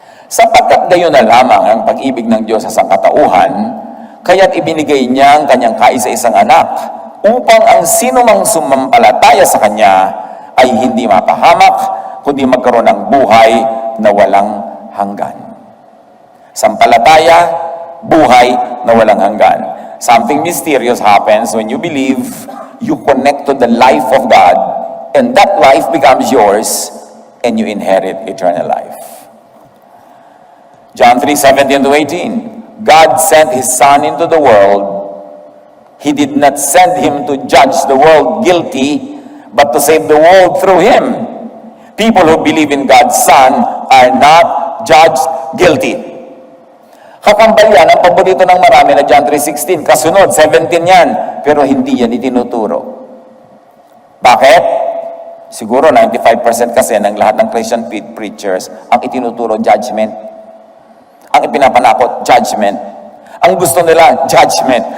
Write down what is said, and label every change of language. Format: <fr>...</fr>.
<tl>Sapagkat gayon na lamang ang pag-ibig ng Diyos sa sangkatauhan, kaya't ibinigay niya ang kanyang kaisa-isang anak, upang ang sinumang sumampalataya sa Kanya ay hindi mapahamak, kundi magkaroon ng buhay na walang hanggan. Sampalataya, buhay na walang hanggan.</tl> <en>Something mysterious happens when you believe, you connect to the life of God, and that life becomes yours, and you inherit eternal life. John 3:17-18, God sent His Son into the world. He did not send Him to judge the world guilty, but to save the world through Him. People who believe in God's Son are not judged guilty.</en> <tl>Kakambal yan, ang paborito ng marami na John 3:16, kasunod, 17 yan, pero hindi yan itinuturo. Bakit? Siguro 95% kasi ng lahat ng Christian preachers, ang itinuturo, judgment. Ang ipinapanakot, judgment. Ang gusto nila, judgment.</tl>